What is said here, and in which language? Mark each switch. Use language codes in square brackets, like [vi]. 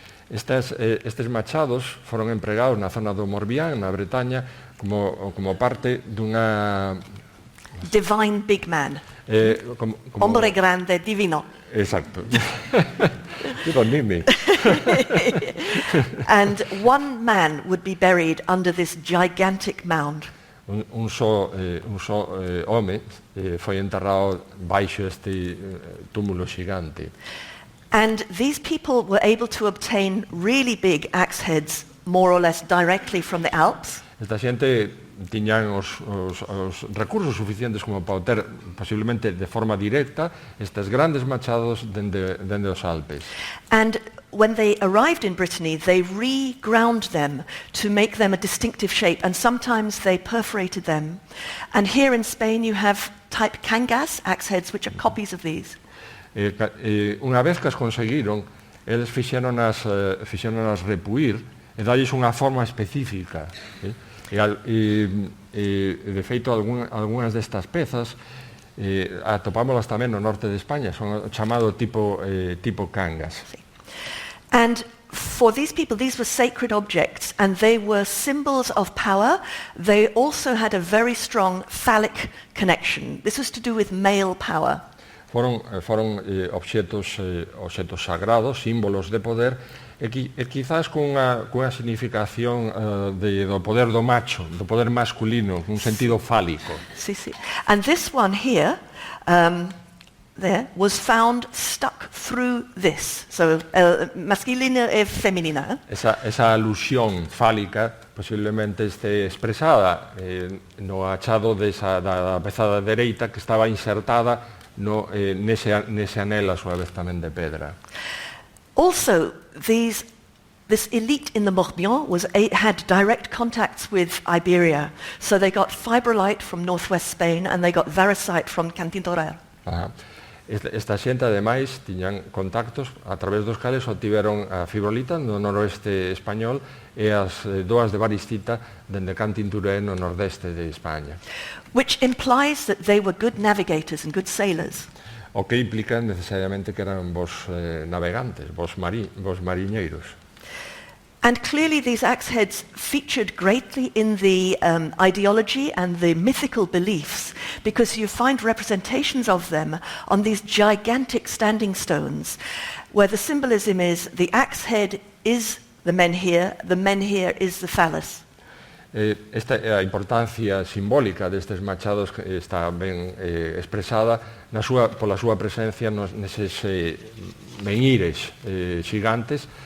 [gl] Estes machados foron empregados na zona do Morbihan, na Bretaña, como parte dunha... [en] Divine Big Man. [es] Hombre grande, divino. [en] Exacto. You don't need me. And one man would be buried under this gigantic mound. [gl] Un só home foi enterrado baixo este túmulo xigante. [en] And these people were able to obtain really big axe heads more or less directly from the Alps. [gl] Esta xente tiñan os recursos suficientes como para obter posiblemente de forma directa estes grandes machados dende os Alpes. [en] And when they arrived in Brittany, they reground them to make them a distinctive shape, and sometimes they perforated them. And here in Spain you have type Cangas axe heads, which are copies of these. [gl] Unha vez que as conseguiron, eles fixéronas repuir e dalles unha forma específica. De feito, algunhas destas pezas atopámolas tamén no norte de España, son o chamado tipo Cangas. [es] Sí. [en] And for these people, these were sacred objects, and they were symbols of power. They also had a very strong phallic connection. This was to do with male power. [gl] Foron obxetos sagrados, símbolos de poder, e quizás cunha significación do poder do macho, do poder masculino, nun sentido fálico. [es] Sí, sí. [en] And this one here, there, was found stuck through this. [gl] So, masculina e feminina. Esa alusión fálica posiblemente este expresada no achado da peza dereita que estaba insertada nese anel a súa vez tamén de pedra. [en] Also, this elite in the Morbihan had direct contacts with Iberia. So they got fibrolite from northwest Spain and they got varisite from Cantintoral. [gl] Esta xente, ademais, tiñan contactos a través dos cales obtiveron a fibrolita no noroeste español e as doas de varicita dende Cantinturé no nordeste de España. [en] Which implies that they were good navigators and good sailors. [gl] O que implica necesariamente que eran bons navegantes, bons mariñeiros. [en] And clearly these axe heads featured greatly in the ideology and the mythical beliefs, because you find representations of them on these gigantic standing stones, where the symbolism is the axe head is the menhir is the phallus. [gl] A importancia simbólica destes machados está ben expresada pola súa presencia neses menhires xigantes.